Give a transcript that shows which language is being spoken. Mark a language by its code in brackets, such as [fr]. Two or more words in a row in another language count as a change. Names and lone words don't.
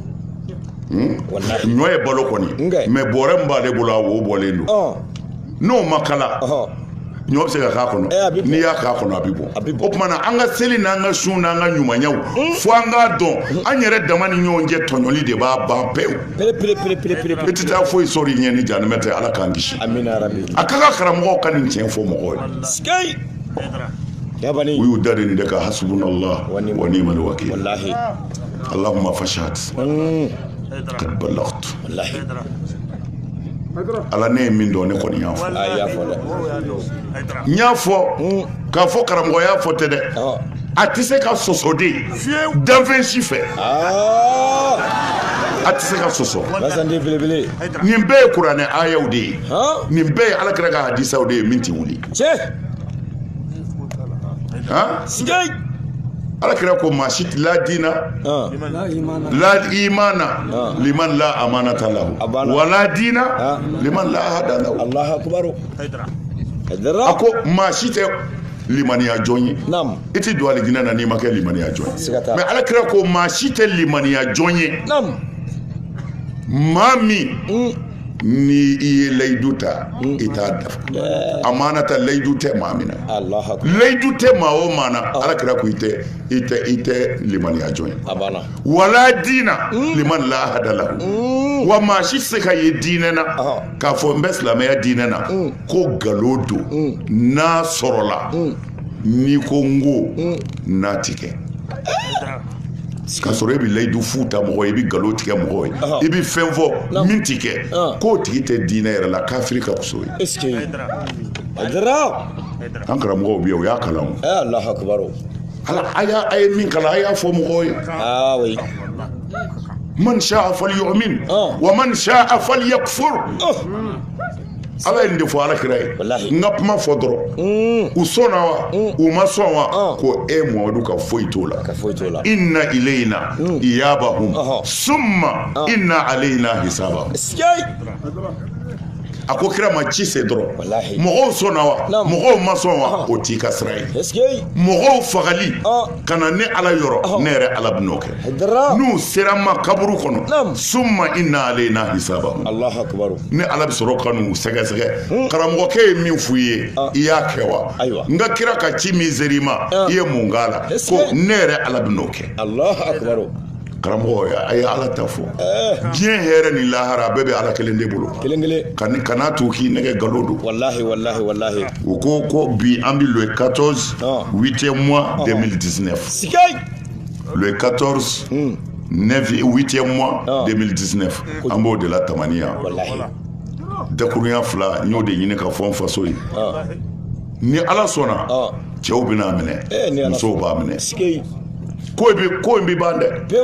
[bm] ɲɔ ye balo kɔni mɛ bɔrɛ min b'ale bolo a wo bɔlen don n'o ma kala ɲɔ bɛ se ka k'a kɔnɔ n'i y'a k'a kɔnɔ a bɛ bɔn o kumana an ka seli n'an ka sun n'an ka ɲumanyaw fo an k'a dɔn an yɛrɛ dama ni ɲɔgɔn cɛ tɔɲɔli de b'a ban pewu i tɛ taa foyi sɔrɔ i ɲɛ ni janimɛ tɛ ala k'an kisi a ka kan karamɔgɔw ka nin tiɲɛ fɔ mɔgɔw ye u y'u da de nin de ka [ar] حسبنا الله ونعم الوكيل اللهم فاشهد قد بلغت [bm] ala ne ye min dɔn ne kɔni y'a fɔ n y'a fɔ k'a fɔ karamɔgɔ y'a fɔ tɛ dɛ a tɛ se ka sɔsɔ de danfɛn si fɛ a tɛ se ka sɔsɔ nin bɛɛ ye kuranɛ ayaw de ye nin bɛɛ ye alakira ka hadisaw de ye min tɛ wuli alakira ko maa si la diina [ar] لا إيمان لمن لا أمانة له ولا دين لمن لا عهد له [bm] a ko maa si tɛ limaniya jɔn ye i tɛ don alijinɛ na n'i ma kɛ limaniya jɔn ye mɛ alakira ko maa si tɛ limaniya jɔn ye maa min ni i ye layidu ta i t'a dafa amana ta layidu tɛ maa min na layidu tɛ maa o maa na alakira ko i tɛ limaniya jɔn ye wala [ar] دين لمن لا عهد له [bm] wa maa si tɛ se ka ye diinɛ na k'a fɔ n bɛ silamɛya diinɛ na ko nkalon don n'a sɔrɔla n'i ko n ko n'a ti kɛ ka sɔrɔ i bɛ layidu fu ta mɔgɔ ye i bɛ nkalon tigɛ mɔgɔ ye i bɛ fɛn fɔ min ti kɛ k'o tigi tɛ diinɛ yɛrɛ la kafiri ka fisa o ye an karamɔgɔw bɛ yen o y'a kalan o ala a ye min kalan a y'a fɔ mɔgɔw ye [ar] من شاء فليؤمن ومن شاء فليكفر [bm] ala ye nin de fɔ alakira ye n ka kuma fɔ dɔrɔn u sɔnna wa u ma sɔn wa ko Muhamadu ka foyi t'o la [ar] إن إلينا إيابهم ثم إن علينا حسابهم [bm] a ko kira ma ci se dɔrɔn mɔgɔw sɔnna wa mɔgɔw ma sɔn wa o t'i ka sira ye mɔgɔw fagali ka na ne ala yɔrɔ ne yɛrɛ ala bɛn'o kɛ n'u sera n ma kaburu kɔnɔ [ar] ثم إن علينا حسابهم [bm] ne ala bɛ sɔrɔ ka n'u sɛgɛsɛgɛ karamɔgɔkɛ ye min f'u ye i y'a kɛ wa n ka kira ka ci min ser'i ma i ye mun k'a la ko ne yɛrɛ ala bɛn'o kɛ karamɔgɔ a ye ala ta fɔ diɲɛ hɛrɛ ni lahara bɛɛ bɛ ala kelen de bolo kana to k'i nɛgɛ nkalon don wallahi u ko bi an bɛ [fr] le 14 8e mois 2019 le 14 8e mois 2019 [bm] an b'o de la tamaniya dakurunya fila n y'o de ɲini ka fɔ n faso ye ni ala sɔnna cɛw bɛna minɛ musow b'a minɛ ko in bɛ ban dɛ